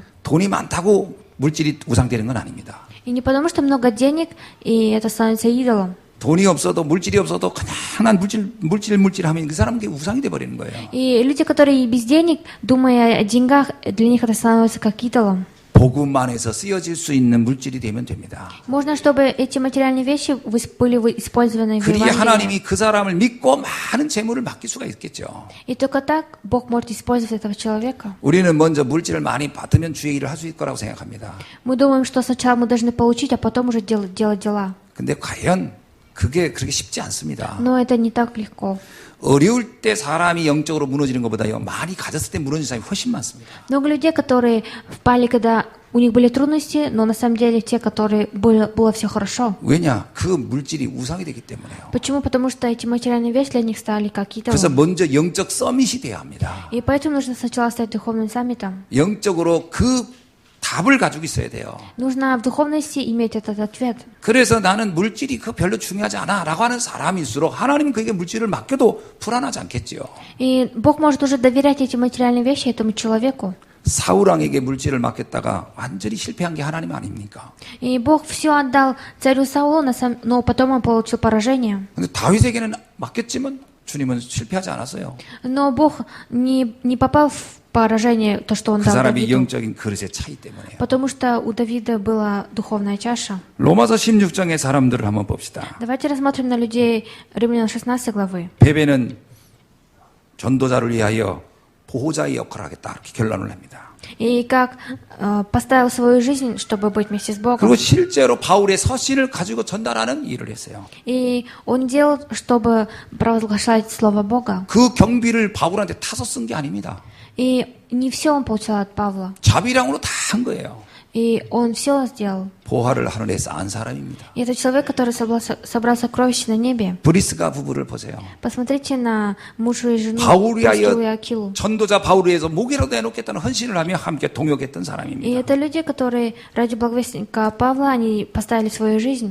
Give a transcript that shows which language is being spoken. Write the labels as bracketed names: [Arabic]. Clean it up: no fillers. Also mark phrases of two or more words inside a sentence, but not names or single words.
[Korean] 돈이 많다고 물질이 우상되는 건 아닙니다. [Russian] И не потому, что много денег, и это становится идолом. [Korean] 돈이 없어도 물질이 없어도 그냥 난 물질 하면 그 사람은 우상이 돼버리는 거예요. [Russian] И люди, которые без денег, думая о деньгах, для них это становится как идолом. [Korean] 복음 안에서 쓰여질 수 있는 물질이 되면 됩니다. [Russian] Можно, чтобы эти материальные вещи были использованы в [Korean] 그리야 [Russian] Евангелии. [Korean] 하나님이 그 사람을 믿고 많은 재물을 맡길 수가 있겠죠. [Russian] И только так Бог может использовать этого человека. [Korean] 우리는 먼저 물질을 많이 받으면 주의 일을 할 수 있을 거라고 생각합니다. [Russian] Мы думаем, что сначала мы должны получить, а потом уже делать дела. [Korean] 근데 과연 그게 그렇게 쉽지 않습니다. [Russian] Но это не так легко. [Korean] 어려울 때 사람이 영적으로 무너지는 것보다요 많이 가졌을 때 무너지는 사람이 훨씬 많습니다. [Russian] Много людей, которые впали, когда у них были трудности, но на самом деле те, которые было все хорошо. [Korean] 왜냐? 그 물질이 우상이 되기 때문에요. [Russian] Почему? Потому что эти материальные вещи для них стали как [Korean] 그래서 [Russian] идолом. [Korean] 먼저 영적 서밋이 돼야 합니다. [Russian] И поэтому нужно сначала стать духовным саммитом. [Korean] 영적으로 그 답을 가지고 있어야 돼요. [Russian] Нужно в духовности иметь этот ответ. [Korean] 그래서 나는 물질이 그 별로 중요하지 않아 라고 하는 사람일수록 하나님은 그에게 물질을 맡겨도 불안하지 않겠지요. [Russian] И Бог может уже доверять эти материальные вещи этому человеку. [Korean] 사울왕에게 물질을 맡겼다가 완전히 실패한 게 하나님 아닙니까? [Russian] И Бог все отдал царю Саулу, но потом он получил поражение. [Korean] 근데 다윗에게는 맡겼지만 주님은 실패하지 않았어요. [Russian] Но Бог не попал в поражение, то, что он [Korean] 그 [Russian] дал [Korean] 사람이 [Russian] Давиду. [Korean] 영적인 그릇의 차이 때문에요. [Russian] Потому что у Давида была духовная чаша. [Korean] 로마서 16장의 사람들을 한번 봅시다. [Russian] Давайте рассмотрим на людей Римлян 16 главы. [Korean] 베베는 전도자를 위하여 보호자의 역할을 하겠다 이렇게 결론을 냅니다. [Russian] И как поставил свою жизнь, чтобы быть вместе с Богом. [Korean] 그리고 실제로 바울의 서신을 가지고 전달하는 일을 했어요. [Russian] И он делал, чтобы провозглашать Слово Бога. [Korean] 그 경비를 바울한테 타서 쓴 게 아닙니다. [Russian] И не все он получал от Павла. [Korean] 자비량으로 다 한 거예요. [Russian] И он все сделал. [Korean] 보화를 하늘에 쌓은 사람입니다. [Russian] И это человек, который собрал сокровища на небе. [Korean] 브리스가 부부를 보세요. [Russian] Посмотрите на мужа и жену [Korean] 바울이 [Russian] Прискиллу и [Korean] 하여 [Russian] Акилу. [Korean] 전도자 바울을 위해서 목이라도 내놓겠다는 헌신을 하며 함께 동역했던 [Russian] И [Korean] 사람입니다. [Russian] это люди, которые ради благовестника Павла, они поставили свою жизнь.